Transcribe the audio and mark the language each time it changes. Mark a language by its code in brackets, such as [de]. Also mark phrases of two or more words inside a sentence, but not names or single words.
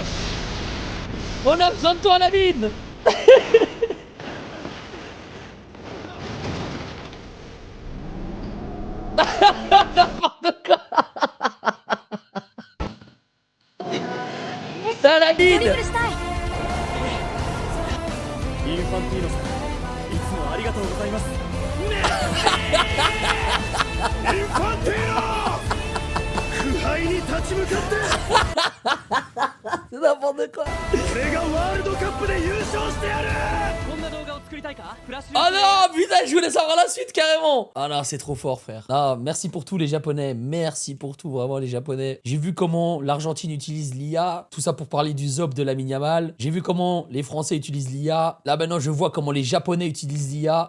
[fr] On a besoin de toi Lamine. N'importe quoi. Putain Lamine. [ja] インファンティーノさん、いつもありがとうございます。インファンティーノ、腐敗に立ち向かって。 [fr] C'est n'importe quoi. [ja] 俺がワールドカップで優勝してやる。こんな動画を作りたいか？ [fr] Oh non, putain, je voulais savoir la suite carrément. Ah non, c'est trop fort, frère. Ah, merci pour tout les Japonais. Merci pour tout, vraiment les Japonais. J'ai vu comment l'Argentine utilise l'IA. Tout ça pour parler du ZOP de Lamine Yamal. J'ai vu comment les Français utilisent l'IA. Là maintenant, je vois comment les Japonais utilisent l'IA.